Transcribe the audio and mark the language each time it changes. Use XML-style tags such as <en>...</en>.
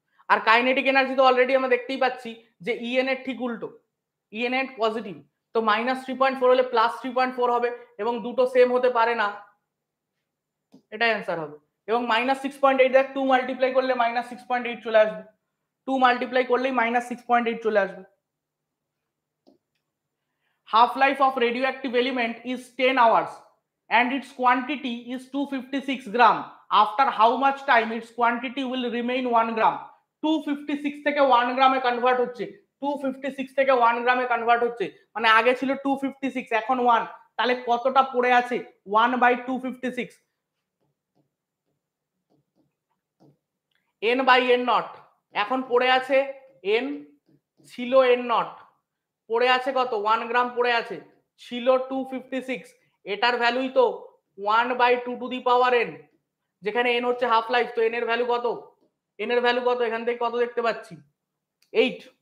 <bn>আর kinetic energy তো already আমরা দেখতেই পাচ্ছি যে ইএন এর ঠিক উল্টো, ইএন এর পজিটিভ, তো -3.4 হলে +3.4 হবে, এবং দুটো সেম হতে পারে না, এটাই অ্যান্সার হবে। এবং -6.8 দেখ 2 মাল্টিপ্লাই করলে -6.8 চলে আসবে, 2 মাল্টিপ্লাই করলেই -6.8 চলে আসবে।</bn> <en>half life of radioactive element is 10 hours and its quantity is 256 gram. After how much time its quantity will remain 1 gram?</en> <bn>256 থেকে 1 গ্রামে কনভার্ট হচ্ছে, 256 থেকে 1 গ্রামে কনভার্ট হচ্ছে, মানে আগে ছিল 256 এখন 1, তাহলে কতটা পড়ে আছে 1/256 n বাই n নট, এখন পড়ে আছে n, ছিল n নট, পড়ে আছে কত 1 গ্রাম পড়ে আছে, ছিল 256, এটার ভ্যালুই তো 1/2 টু দি পাওয়ার n, যেখানে n হচ্ছে হাফ লাইফ, তো n এর ভ্যালু কত, n এর ভ্যালু কত এখান থেকে কত দেখতে পাচ্ছি 8,</bn>